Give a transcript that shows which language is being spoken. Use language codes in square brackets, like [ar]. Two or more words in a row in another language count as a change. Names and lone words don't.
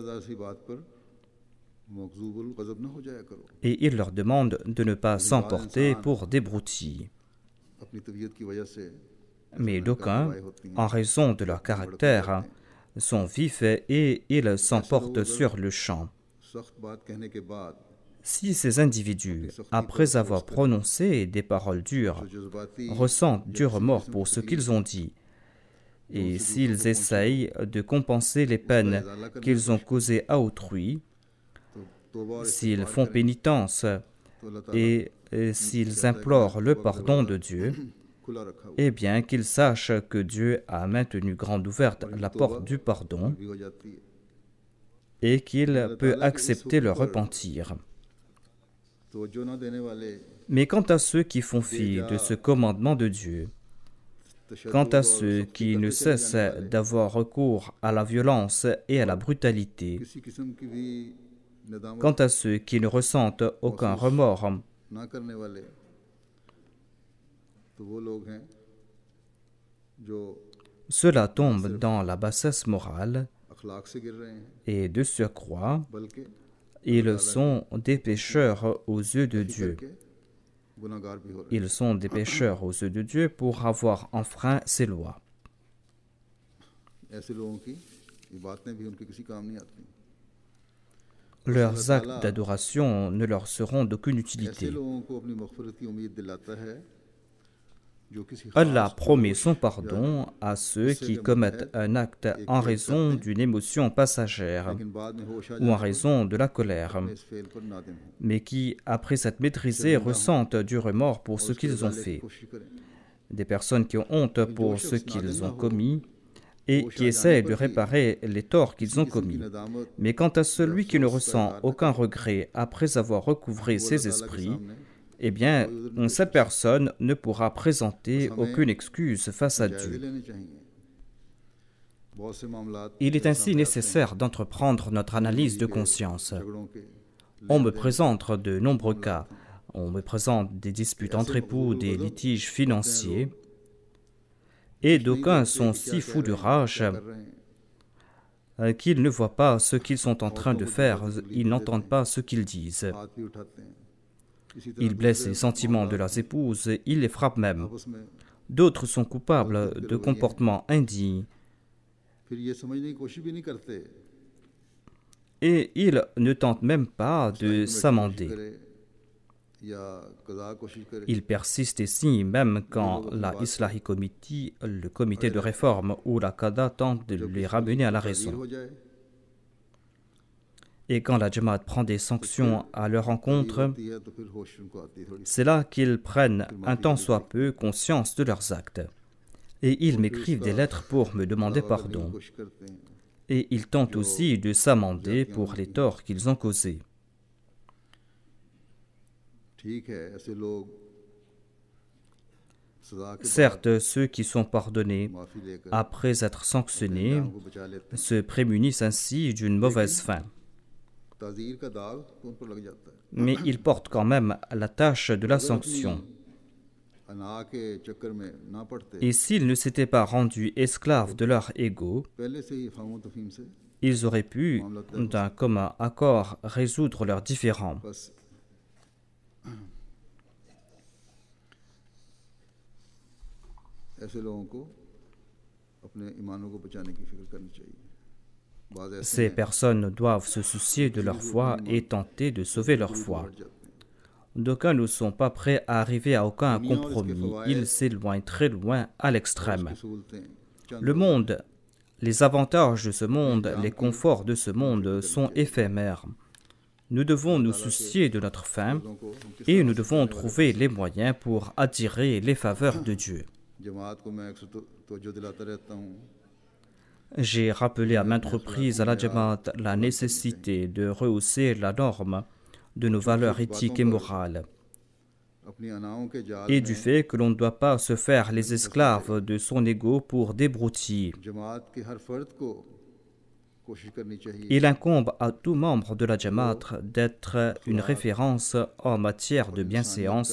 [fr] Et il leur demande de ne pas s'emporter pour des broutilles. Mais d'aucuns, en raison de leur caractère, sont vifs et ils s'emportent sur le champ. [ur] سخت بات کہنے کے بعد [fr] Si ces individus, après avoir prononcé des paroles dures, ressentent du remords pour ce qu'ils ont dit, et s'ils essayent de compenser les peines qu'ils ont causées à autrui, s'ils font pénitence et s'ils implorent le pardon de Dieu, [ur] کھلا رکھا ہوا [fr] eh bien qu'ils sachent que Dieu a maintenu grande ouverte la porte du pardon [ur] بھی ہو جاتی ہے. [fr] et qu'il peut accepter leur repentir. [ur] تو جو نہ دینے والے [fr] Mais quant à ceux qui font fi de ce commandement de Dieu, quant à ceux qui ne cessent d'avoir recours à la violence et à la brutalité, [ur] کسی قسم کی بھی ندامت [fr] quant à ceux qui ne ressentent aucun remords, [ur] نہ کرنے والے، تو وہ لوگ ہیں جو [fr] cela tombe dans la bassesse morale [ur] اخلاق سے گر رہے ہیں, [fr] et de surcroît, [ur] बल्कि [fr] ils sont des pécheurs aux yeux de Dieu. [ur] کے گناہگار بھی ہو رہے [fr] Ils sont des pécheurs aux yeux de Dieu pour avoir enfreint ses lois. [ur] हैं। ایسے لوگوں کی یہ باتیں بھی ان کے کسی کام نہیں آتی. [fr] Leurs actes d'adoration ne leur seront d'aucune [ur] ऐसे [fr] utilité. [ur] لوگوں کو اپنی مغفرت کی امید دلاتا ہے جو کسی Allah खास [fr] promet son pardon à ceux qui commettent un acte en raison d'une émotion passagère [ur] لیکن بعد میں ہوش آ [fr] ou en raison de la colère, [ur] جائے اس فعل پر نادم ہو [fr] mais qui, après s'être maîtrisés, ressentent du remords pour ce qu'ils ont [ur] سدھارنے کی [fr] fait. [ur] کوشش کریں. [fr] Des personnes qui ont honte pour ce qu'ils ont commis et qui essaient de réparer les torts qu'ils ont commis. [ur] नदामत [fr] Mais quant à celui qui ne ressent aucun regret après avoir recouvré ses esprits, eh bien, cette personne ne pourra présenter aucune excuse face à [ur] जायज़े [fr] Dieu. [ur] لینے چاہیے۔ بہت سے معاملات [fr] Il est ainsi nécessaire d'entreprendre notre analyse de conscience. [ur] جھگڑوں کے [fr] On me présente de nombreux cas. On me présente des disputes entre époux, des litiges financiers. Et d'aucuns sont si fous de rage [ur] کر رہے ہیں, [fr] qu'ils ne voient pas ce qu'ils sont en train de faire, ils n'entendent pas ce qu'ils disent. [ur] ہاتھ بھی اٹھاتے ہیں۔ اسی طرح [fr] Ils blessent les sentiments de leurs épouses, ils les frappent même. [ur] آپس میں [fr] D'autres sont coupables de comportements indignes [ur] پھر یہ سمجھنے کی کوشش بھی نہیں کرتے [fr] et ils ne tentent même pas de s'amender. [ur] کرے یا قضا کوشش کرے [fr] Ils persistent ici même quand la Islahi Committee, le comité de réforme ou la Qada tente de les ramener à la [ur] तगीर [fr] raison. [ur] ہو جائے [fr] Et quand la Jamaat prend des sanctions à leur encontre, [ur] ہوتی ہے تو پھر ہوش ان کو آتی ہے تھوڑی. [fr] c'est là qu'ils prennent un tant soit peu conscience de leurs actes. Et ils m'écrivent des lettres pour me demander pardon. [ur] کوشش کرتے ہیں [fr] Et ils tentent aussi de s'amender pour les torts qu'ils ont causés. [ur] ٹھیک ہے ایسے لوگ سزا کے [fr] Certes, ceux qui sont pardonnés [ur] معافی لے کر [fr] après être sanctionnés [ur] ان کو بچا لیتے [fr] se prémunissent ainsi d'une mauvaise fin. [ur] हैं। تعزیر کا داغ تو ان پر لگ جاتا ہے. [fr] Mais ils portent quand même la tâche de la sanction. [ur] انا کے چکر میں نہ پڑتے [fr] Et s'ils ne s'étaient pas rendus esclaves de leur ego, [ur] پہلے سے ہی فہم و تفہیم سے [fr] ils auraient pu, d'un commun accord, résoudre leurs différends. [ur] بس ایسے لوگوں کو اپنے ایمانوں کو بچانے کی فکر کرنی چاہیے. بعض ایسے [fr] Ces [ur] हैं [fr] personnes doivent se soucier de leur foi et tenter de sauver leur foi. [ur] ہٹ جاتے ہیں. [fr] D'aucuns ne sont pas prêts à arriver à aucun compromis. Ils s'éloignent très loin à l'extrême. [ur] سہولتیں چند [fr] Le monde, les avantages de ce monde, les conforts de ce monde sont éphémères. Nous devons nous soucier de notre fin [ur] لوگوں کو ہم کس [fr] et nous devons trouver les moyens pour attirer les faveurs de Dieu. [ur] جماعت کو میں اکثر توجہ دلاتا رہتا ہوں [fr] J'ai rappelé à maintes reprises à la Jamaat la nécessité de rehausser la norme de nos valeurs éthiques et morales [ur] اپنی اناؤں کے جال [fr] et [ur] में [fr] du fait que l'on ne doit pas se faire les esclaves de son ego pour des broutilles. [ur] جماعت کے ہر فرد کو کوشش کرنی چاہیے [fr] Il incombe à tout membre de la Jamaat d'être une référence en matière de bienséance,